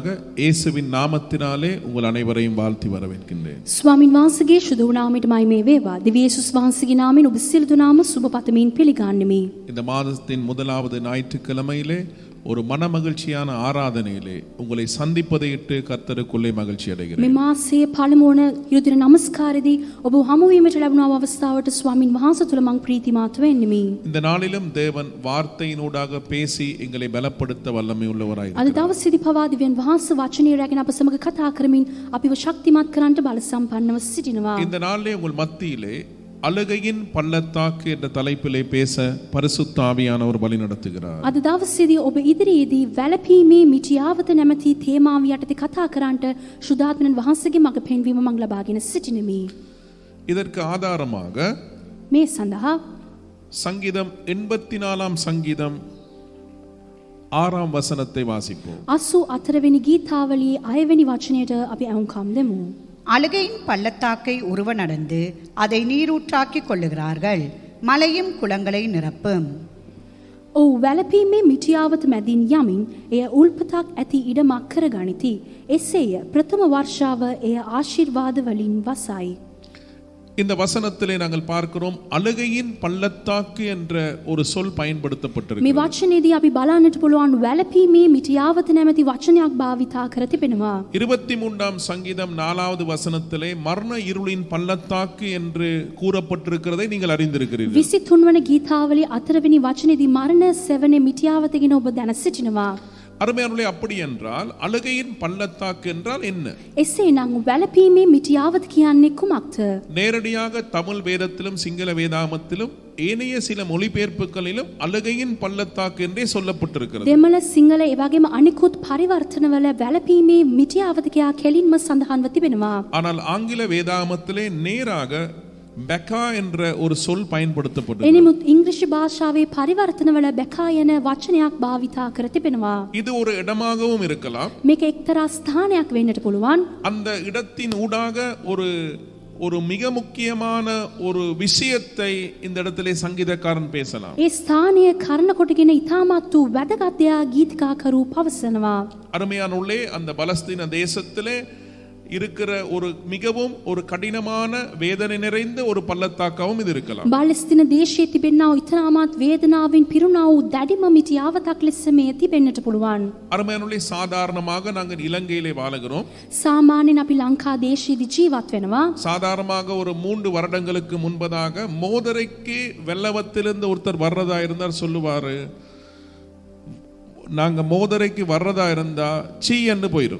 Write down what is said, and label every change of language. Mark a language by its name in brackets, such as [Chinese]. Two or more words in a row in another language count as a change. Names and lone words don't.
[Tamil] இயேசுவின் நாமத்தினாலே உங்கள் அனைவரையும் வாழ்த்தி வரவேற்கின்றேன். [Sinhala] ස්වාමින් වහන්සේගේ ශුද්ධ නාමයට මහිමේ වේවා. දිව්‍ය යේසුස් වහන්සේගේ නාමයෙන් ඔබ සියලු දෙනාම සුබ පතමින් පිළිගන්නෙමි. [Tamil] இந்த மாதத்தின் முதலாவது ஞாயிற்றுக்கிழமையிலே ஒரு மன மகிழ்ச்சியான ஆராதனையிலே உங்களை சந்திப்பதை இட்டு கர்த்தருக்குள்ளே மகிழ்ச்சி [Sinhala] මේ [Tamil] அடைகிறேன். [Sinhala] මාසයේ පළමුවන ඉරුදින නමස්කාරයේදී ඔබ හමු වීමට ලැබුණ අවස්ථාවට ස්වාමින් වහන්සේ තුළ මං ප්‍රීතිමාත් වෙන්නෙමි. [Tamil] இந்த நாளிலும் தேவன் வார்த்தையினூடாக பேசி எங்களை பலப்படுத்த வல்லமை உள்ளவராய் [Sinhala] අද දවසේදී පවා දිව්‍යන් වහන්සේ වචනය රැගෙන අප සමග කතා කරමින් අපිව ශක්තිමත් කරන්නට බල සම්පන්නව සිටිනවා. [Tamil] இந்த நாளிலே உங்கள் மத்தியிலே அழுகையின் பள்ளத்தாக்கு என்ற தலைப்பிலே பேச பரிசுத்த ஆவியானவர் வழி நடத்துகிறார். [Sinhala] අද දවසේදී ඔබ ඉදිරියේදී වැළපීමේ මිටියාවත නැමැති තේමාව යටතේ කතා කරන්නට ශුද්ධාත්මයන් වහන්සේගේ මඟ පෙන්වීම මං ලබාගෙන සිටිනෙමි. [Tamil] இதற்கு ஆதாரமாக [Sinhala] මේ සඳහා [Tamil] சங்கீதம் 84 சங்கீதம் 6ஆம் வசனத்தை வாசிப்போம். [Sinhala] 84 වෙනි ගීතාවලියේ 6 වෙනි වචනයට අපි අහුම්කම් දෙමු. [Tamil] அழுகையின் பள்ளத்தாக்கை உருவ நடந்து அதை நீரூற்றாக்கிக் கொள்ளுகிறார்கள், மலையும் குளங்களை நிரப்பும். [Sinhala] ඔව් වැළපීමේ මිටියාවත මැදින් යමින් එය උල්පතක් ඇති ඉඩමක් කර ගනිති. එසේය ප්‍රථම වර්ෂාව එය ආශිර්වාද වලින් වසයි. [Tamil] இந்த வசனத்திலே நாங்கள் பார்க்கிறோம், அழுகையின் பள்ளத்தாக்கு என்ற ஒரு சொல் [Sinhala] මේ [Tamil] பயன்படுத்தப்பட்டிருக்கு. [Sinhala] වචනේදී අපි බලන්නට පුළුවන් වැළපීමේ මිටියාවත නැමැති වචනයක් භාවිතා කර තිබෙනවා. [Tamil] 23ஆம் சங்கீதம் 4வது வசனத்திலே மரண இருளின் பள்ளத்தாக்கு என்று கூறப்பட்டிருக்கிறதை நீங்கள் அறிந்திருக்கிறீர்கள். [Sinhala] 23 වන ගීතාවලියේ 4 වෙනි වචනේදී මරණ සෙවනේ මිටියාවත ගැන ඔබ දැන සිටිනවා. [Tamil] அருமையானவர்களே, அப்படி என்றால் அழுகையின் பள்ளத்தாக்கு என்றால் என்ன? [Sinhala] එසේනම් වැළපීමේ මිටියාවත කියන්නේ කුමක්ද? [Tamil] நேரடியாக தமிழ் வேதத்திலும் சிங்கள வேதாமத்திலும் ஏனைய சில மொழிபெயர்ப்புகளிலும் அழுகையின் பள்ளத்தாக்கு என்றே சொல்லப்பட்டிருக்கிறது. [Sinhala] දෙමළ සිංහල ඒ වගේම අනිකුත් පරිවර්තනවල වැළපීමේ මිටියාවත කියා කෙලින්ම සඳහන්ව තිබෙනවා. [Tamil] ஆனால் ஆங்கில வேதாமத்திலே நேராக பெக்கா என்ற ஒரு சொல் பயன்படுத்தப்பட்டது. [Sinhala] එනිමුත් ඉංග්‍රීසි භාෂාවේ පරිවර්තනවල බැකා යන වචනයක් භාවිතා කර තිබෙනවා. [Tamil] இது ஒரு இடமாகவும் இருக்கலாம். [Sinhala] මේක එක්තරා ස්ථානයක් වෙන්නට පුළුවන්. [Tamil] அந்த இடத்தின் ஊடாக ஒரு மிக முக்கியமான ஒரு விஷயத்தை இந்த இடத்திலே சங்கீதக்காரன் பேசலாம். [Sinhala] ඒ ස්ථානය කරන කොටගෙන ඉතාමත් වූ වැදගත් දෙයක් ගීතිකාකරු පවසනවා. [Tamil] அருமையானவர்களே, அந்த பலஸ்தீன தேசத்திலே இருக்கிற ஒரு மிகவும் ஒரு கடினமான வேதனை நிறைந்த ஒரு பள்ளத்தாக்காவும் இது இருக்கலாம். [Sinhala] බාලස්තීන දේශයේ තිබෙනා වූ ඉතාමත් වේදනාවෙන් පිරුණා වූ දැඩිම මිටියාවතක් ලෙස මේ තිබෙන්නට පුළුවන්. [Tamil] அருமையானவர்களே, சாதாரணமாக நாங்கள் இலங்கையிலே வாழுகிறோம். [Sinhala] සාමාන්‍යයෙන් අපි ලංකා දේශයේදී ජීවත් වෙනවා. [Tamil] சாதாரணமாக ஒரு 3 வருடங்களுக்கு முன்பதாக மோதரைக்கு வெள்ளவத்திலிருந்து ஒருத்தர் வர்றதா இருந்தார் சொல்லுவாரு, நாங்க மோதரைக்கு வர்றதா இருந்தா சீன்னு போயிடும்.